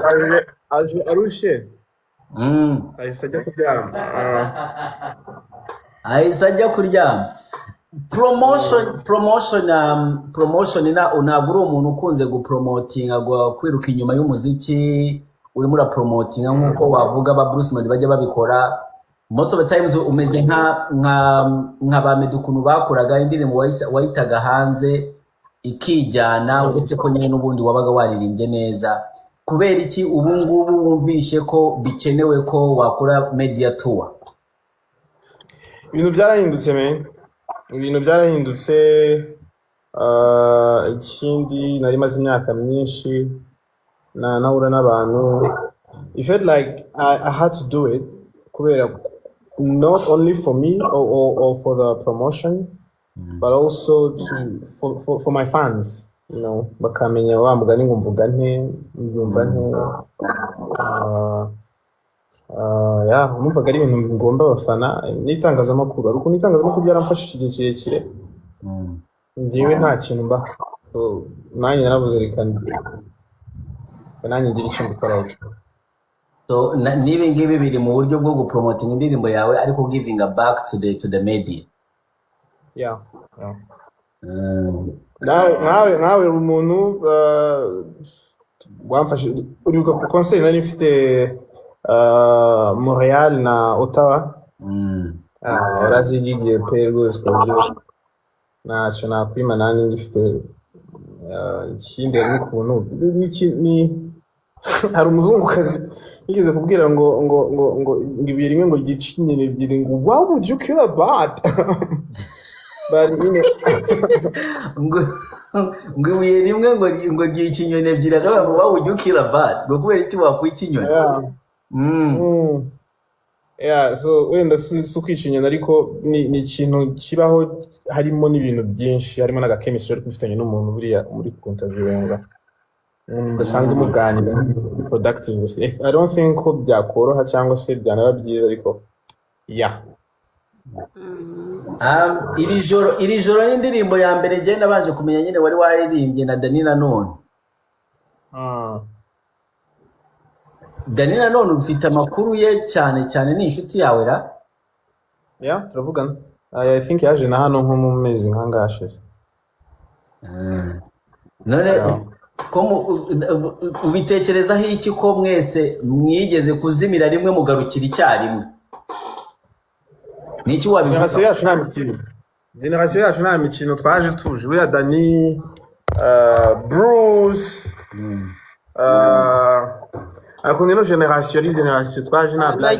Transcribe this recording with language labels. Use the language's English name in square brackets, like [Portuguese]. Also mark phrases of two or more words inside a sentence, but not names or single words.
[Kinyarwanda] arushe ahise ajya kuryama Ahise ajya kuryama. Promotion ntabwo uri umuntu ukunze gupromotinga kwiruka inyuma y'umuziki urimo urapromotinga nk'uko wavuga ba Bruce Melody bajya babikora. [English] Most of the times [Kinyarwanda] umeze nka ba Meddy ukuntu bakoraga indirimbo wayitaga hanze ikijyana uretse ko nyine n'ubundi wabaga waririmbye neza. Kubera iki ubu ngubu wumvishe ko bikenewe ko wakora [English] media tour? [Kinyarwanda] ibintu byarahindutse ikindi nari maze imyaka myinshi nahura n'abantu. [English] I felt like I had to do it kubera not only for me or for the promotion but also for my fans, you know, [Kinyarwanda] bakamenya wa mugani ngo mvuga nte mbyumva nte numvaga ari ibintu ngomba abafana n'itangazamakuru ariko n'itangazamakuru byaramfashije igihe kirekire njyewe nta kintu mba so nanjye narabuze reka nanjye ngira icyo mbikoraho. So nibi ngibi biri mu buryo bwo gupromoting indirimbo yawe ariko [English] giving back to the media. [Kinyarwanda] Yeah. Nawe umuntu wamfashe uribuka ku concert nari mfite Montreal na Ottawa. Yarazigiye pe rwose ku buryo ntacyo nakwima nanjye ngifite ikindi ari ukuntu ni hari umuzungukazi yigeze kubwira ngo ibuye rimwe ngo ryica inyoni ebyiri ngo [English] why would you kill a bat? [Kinyarwanda] ngo ibuye rimwe ngo ryica inyoni ebyiri akavuga ngo [English] why would you kill a bat? [Kinyarwanda] Ngo kubera iki wakwica inyoni? So wenda si ukwica inyoni ariko ni ikintu kibaho harimo n'ibintu byinshi harimo n'agakemistry ariko ufitanye n'umuntu buriya muri kuntavirenga basanzwe muganira productive. [English] I don't think [Kinyarwanda] ko byakoroha cyangwa se byanaba byiza ariko iri joro n'indirimbo ya mbere njye nabanje kumenya nyine wari waririmbye na Dani Nanone. Dani Nanone ufite amakuru ye cyane ni inshuti yawe ra? Turavugana. [English] I think [Kinyarwanda] yaje na hano nko mu mezi nk'angashize. None ko ubitekerezaho iki ko mwese mwigeze kuzimira rimwe mugarukira icyarimwe? Niki wabivuga? Generation yacu nta mikino twaje tuje buriya Dani Bruce ariko nino generation twaje nta blague